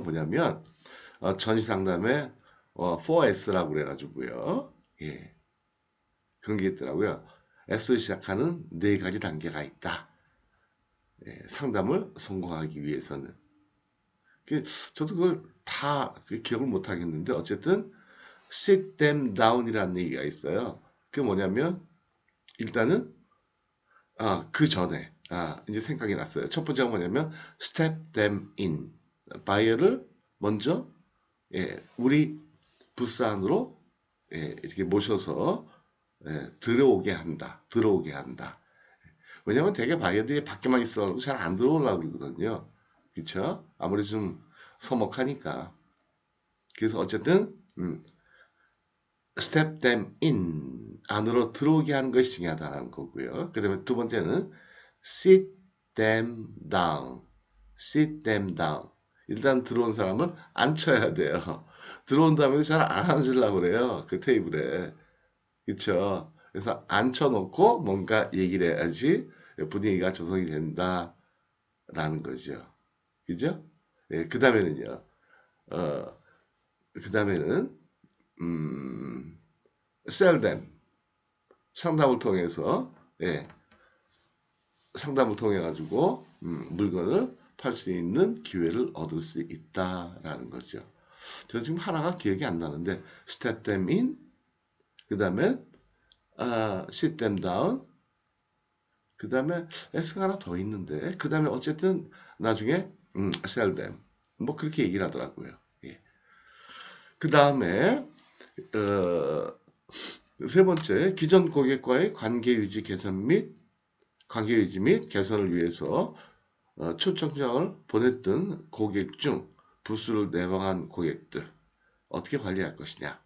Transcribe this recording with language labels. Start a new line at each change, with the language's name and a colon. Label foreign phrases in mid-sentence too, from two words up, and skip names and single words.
Korean: 뭐냐면 전시 상담에 4S라고 그래가지고요. 예, 그런 게 있더라고요. S로 시작하는 네 가지 단계가 있다. 상담을 성공하기 위해서는. 저도 그걸 다 기억을 못 하겠는데 어쨌든
English: sit them down
Korean: 이라는 얘기가 있어요. 그게 뭐냐면 일단은 그 전에 이제 생각이 났어요. 첫 번째가 뭐냐면
English: step them in.
Korean: 바이어를 먼저 우리 부스 안으로 이렇게 모셔서 들어오게 한다. 들어오게 한다. 왜냐면 되게 바이어들이 밖에만 있어가지고 잘 안 들어오려고 그러거든요. 그쵸? 아무리 좀 서먹하니까. 그래서 어쨌든
English: step them in
Korean: 안으로 들어오게 하는 것이 중요하다는 거고요. 그 다음에 두 번째는
English: sit them down. sit them down.
Korean: 일단 들어온 사람을 앉혀야 돼요. 들어온 다음에 잘 안 앉으려고 그래요. 그 테이블에. 그쵸? 그래서 앉혀놓고 뭔가 얘기를 해야지 분위기가 조성이 된다라는 거죠. 그죠? 그 다음에는요. 그 다음에는
English: sell them.
Korean: 상담을 통해서 상담을 통해 가지고 물건을 팔 수 있는 기회를 얻을 수 있다라는 거죠. 저 지금 하나가 기억이 안 나는데
English: step them in,
Korean: 그 다음에
English: sit them down,
Korean: 그 다음에 S가 하나 더 있는데 그 다음에 어쨌든 나중에
English: sell them
Korean: 뭐 그렇게 얘기를 하더라고요. 예. 그 다음에 세 번째 기존 고객과의 관계 유지 및 개선을 위해서 초청장을 보냈던 고객 중 부수를 내방한 고객들 어떻게 관리할 것이냐.